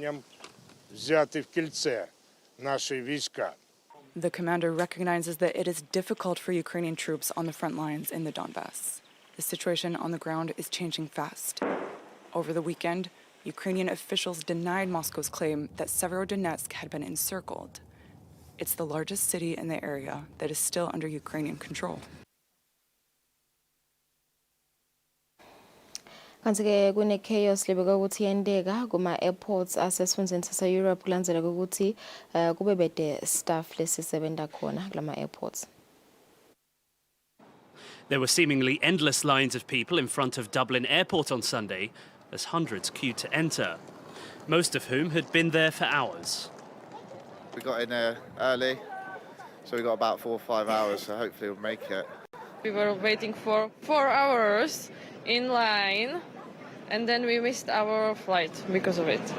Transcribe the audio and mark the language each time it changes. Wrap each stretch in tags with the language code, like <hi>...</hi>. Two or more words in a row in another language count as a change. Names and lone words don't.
<en>The commander recognizes that it is difficult for Ukrainian troops on the front lines in the Donbass. The situation on the ground is changing fast. Over the weekend, Ukrainian officials denied Moscow's claim that Severodonetsk had been encircled. It's the largest city in the area that is still under Ukrainian control.</en> <ss>Kanti-ke kune-chaos lebeka ukuthi yenteka kuma-airports asesifundeni sase-Europe kulandzela kokuthi kube bede staff lesisebenta khona kulama-airports.</ss> <en>There were seemingly endless lines of people in front of Dublin Airport on Sunday as hundreds queued to enter, most of whom had been there for hours. We got in there early, so we got about 4 or 5 hours, so hopefully we'll make it. We were waiting for 4 hours in line, and then we missed our flight because of it.</en>